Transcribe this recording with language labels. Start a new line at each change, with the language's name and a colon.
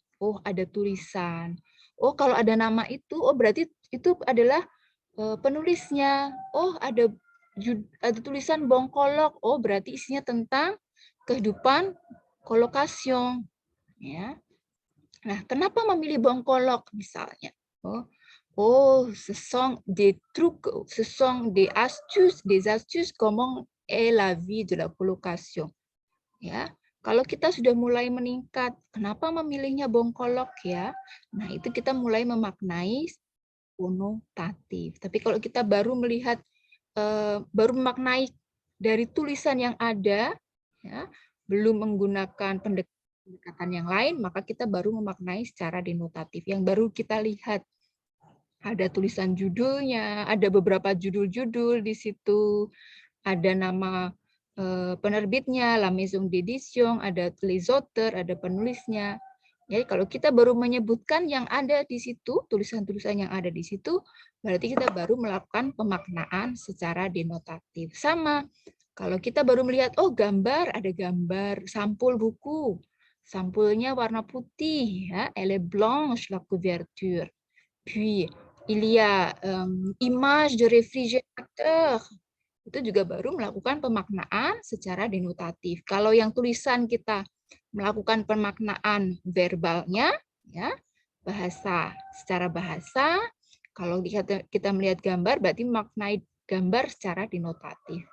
Indonesian: Oh, ada tulisan. Oh, kalau ada nama itu, oh berarti itu adalah penulisnya. Oh, ada tulisan bongkolok. Oh, berarti isinya tentang kehidupan kolokasyon. Ya. Nah, kenapa memilih bongkolok misalnya?
French: Oh, ce sont des trucs, ce sont des astuces comment est la vie de la colocation.
Indonesian: Ya, kalau kita sudah mulai meningkat, kenapa memilihnya bongkolok ya? Nah, itu kita mulai memaknai konotatif. Tapi kalau kita baru melihat, baru memaknai dari tulisan yang ada, ya, belum menggunakan pendekatan yang lain, maka kita baru memaknai secara denotatif. Yang baru kita lihat ada tulisan judulnya, ada beberapa judul-judul di situ, ada nama penerbitnya, La Maison d'Édition, ada les auteurs, ada penulisnya. Jadi kalau kita baru menyebutkan yang ada di situ, tulisan-tulisan yang ada di situ, berarti kita baru melakukan pemaknaan secara denotatif. Sama, kalau kita baru melihat, oh gambar, ada gambar sampul buku. Sampulnya warna putih, ya,
French: elle est blanche la couverture. Puis, il y a image de réfrigérateur.
Indonesian: Itu juga baru melakukan pemaknaan secara denotatif. Kalau yang tulisan kita melakukan pemaknaan verbalnya, ya bahasa secara bahasa. Kalau kita melihat gambar, berarti memaknai gambar secara denotatif.